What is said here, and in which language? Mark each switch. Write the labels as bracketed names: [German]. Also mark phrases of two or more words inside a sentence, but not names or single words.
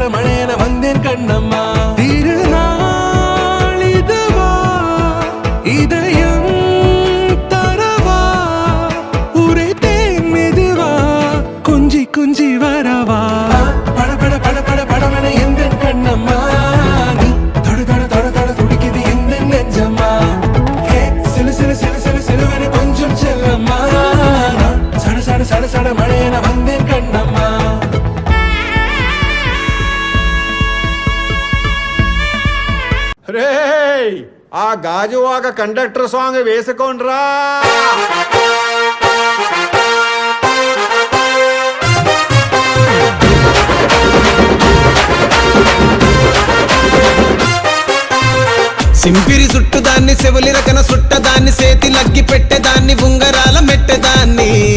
[Tamil] மழையென வந்தேன் கண்ணம்மா திருநாள் இதுவா இதயம் தரவா உரைத்தேன் மெதுவா கொஞ்சி வரவா படவன எந்த கண்ணம்மா சட மழையென வந்தேன் கண்ணம்மா [Telugu] రే ఆ గాజువాక కండక్టర్ సాంగ్ వేసుకోండ్రా. సింపిరి చుట్టుదాన్ని చెవులి రకన సుట్టదాన్ని సేతి లగ్గి పెట్టేదాన్ని ఉంగరాల మెట్టేదాన్ని